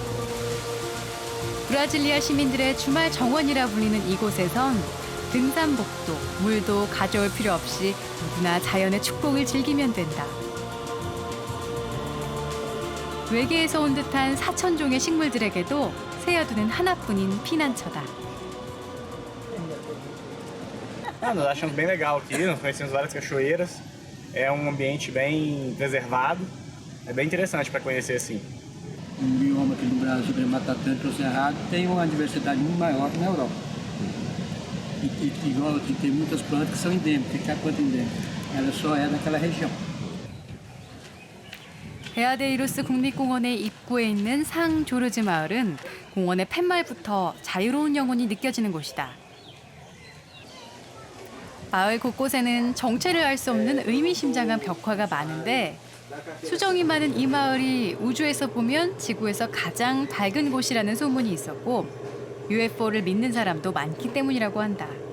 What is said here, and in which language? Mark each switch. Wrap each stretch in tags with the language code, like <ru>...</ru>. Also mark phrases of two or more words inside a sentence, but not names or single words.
<ko>브라질리아 시민들의 주말 정원이라 불리는 이곳에선 등산복도, 물도 가져올 필요 없이 누구나 자연의 축복을 즐기면 된다. 외계에서 온 듯한 4,000종의 식물들에게도 세아두는 하나뿐인 피난처다.</ko> <pt>Nós achamos bem legal aqui, nós conhecemos várias cachoeiras, é um ambiente bem preservado, é bem interessante para conhecer assim. O bioma aqui no Brasil, o Mata Atlântica ou Cerrado, tem uma diversidade muito maior que na Europa. Igual aqui tem muitas plantas que são endêmicas. O que é a planta endêmica? Ela só é daquela região.</pt> <ko>베아데이루스 국립공원의 입구에 있는 상 조르즈 마을은 공원의 팻말부터 자유로운 영혼이 느껴지는 곳이다. 마을 곳곳에는 정체를 알 수 없는 의미심장한 벽화가 많은데 수정이 많은 이 마을이 우주에서 보면 지구에서 가장 밝은 곳이라는 소문이 있었고 UFO를 믿는 사람도 많기 때문이라고 한다.</ko>